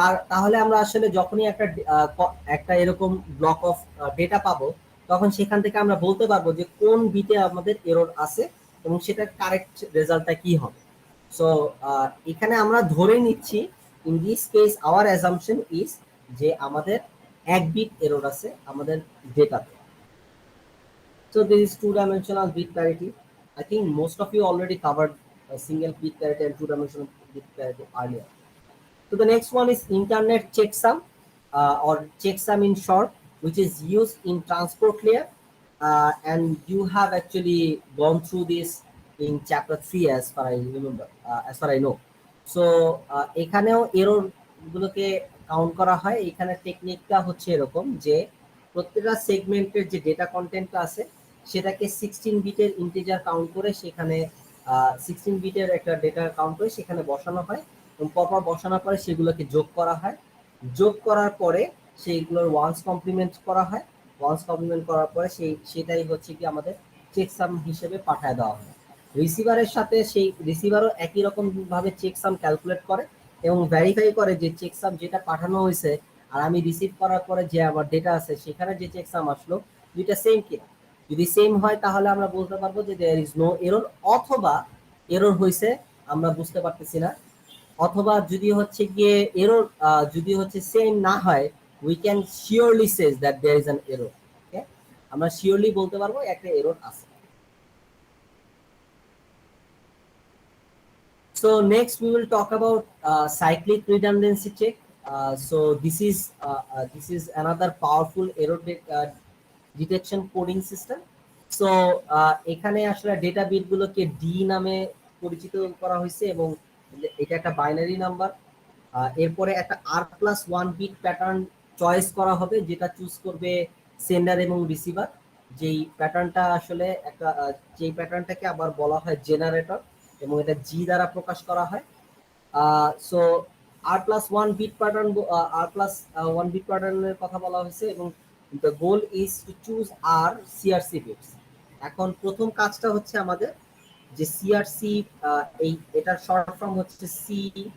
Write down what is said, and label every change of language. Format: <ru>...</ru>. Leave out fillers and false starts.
<bn>তাহলে আমরা আসলে যখনই একটা এরকম ব্লক অফ ডেটা পাবো, তখন সেখান থেকে আমরা বলতে পারবো যে কোন বিটে আমাদের এরর আছে এবং সেটার কারেক্ট রেজাল্টটা কি হবে। সো এখানে আমরা ধরে নিচ্ছি,</bn> <en>in this case our assumption is</en> <bn>যে আমাদের এক বিট এরর আছে আমাদের ডেটাতে।</bn> <en>So this is two-dimensional bit parity. I think most of you already covered single bit parity and two-dimensional bit parity earlier. So the next one is internet checksum, or checksum in short, which is used in transport layer, and you have actually gone through this in chapter 3 as far I remember, as far I know.</en> <bn>So এখানেও error গুলোকে count করা হয়। এখানে টেকনিকটা হচ্ছে এরকম যে প্রত্যেকটা সেগমেন্টের যে ডেটা কন্টেন্টটা আছে সেটাকে 16 বিটের ইন্টিজার কাউন্ট করে সেখানে 16 বিটের একটা ডেটা কাউন্ট করে সেখানে বসানো হয় এবং পরপর বসানোর পরে সেগুলোকে যোগ করা হয়। যোগ করার পরে সেইগুলোর ওয়ান্স কমপ্লিমেন্ট করা হয়। ওয়ান্স কমপ্লিমেন্ট করার পরে সেটাই হচ্ছে কি আমাদের চেকসাম হিসেবে পাঠায় দেওয়া হয়। রিসিভারের সাথে সেই রিসিভারও একই রকম ভাবে চেকসাম ক্যালকুলেট করে এবং ভেরিফাই করে যে চেকসাম যেটা পাঠানো হয়েছে আর আমি রিসিভ করার পরে যে আমার ডেটা আছে সেখানে যে চেকসাম আসলো দুইটা সেম কিনা। যদি সেম হয় তাহলে আমরা বলতে পারবো যে</bn> <en>there is no error,</en> <bn>অথবা এরর হয়েছে আমরা বুঝতে পারতেছি না, অথবা যদি হচ্ছে গিয়ে এরর যদি হচ্ছে সেম না হয়,</bn> <en>We can surely says that there is an error.</en> <bn>ওকে, আমরা শিওরলি বলতে পারবো একটা এরর আছে।</bn> <en>So next we will talk about cyclic redundancy check. So this is another powerful error detection coding system.</en> <bn>So এখানে আসলে data bit গুলোকে D নামে পরিচিত করা হয়েছে এবং এটা একটা বাইনারি নাম্বার। এরপরে একটা R+1 বিট প্যাটার্ন চয়েস করা হবে যেটা চুজ করবে সেন্ডার এবং রিসিভার। যেই প্যাটার্নটা আসলে একটা যেই প্যাটার্নটাকে আবার বলা হয় জেনারেটর এবং এটা জি দ্বারা প্রকাশ করা হয়। So R+1 bit pattern, R+1 bit প্যাটার্নের কথা বলা হয়েছে এবং</bn> <en>the goal is to choose R CRC bits.</en> <bn>এখন প্রথম কাজটা হচ্ছে আমাদের যে CRC, এটার শর্ট ফর্ম হচ্ছে CRC।</bn>